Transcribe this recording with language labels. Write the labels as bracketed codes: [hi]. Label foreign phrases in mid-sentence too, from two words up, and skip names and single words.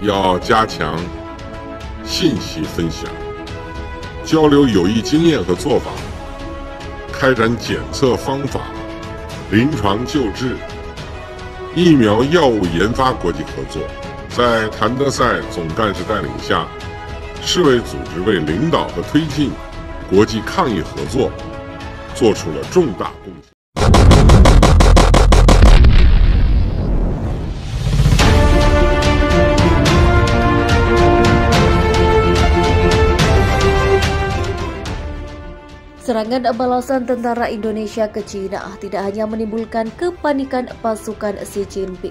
[zh] 要加强信息分享，交流有益经验和做法，开展检测方法、临床救治、疫苗药物研发国际合作。在谭德赛总干事带领下，世卫组织为领导和推进国际抗疫合作做出了重大贡献。 [id] Serangan balasan tentara Indonesia ke Cina tidak hanya menimbulkan kepanikan pasukan Xi Jinping.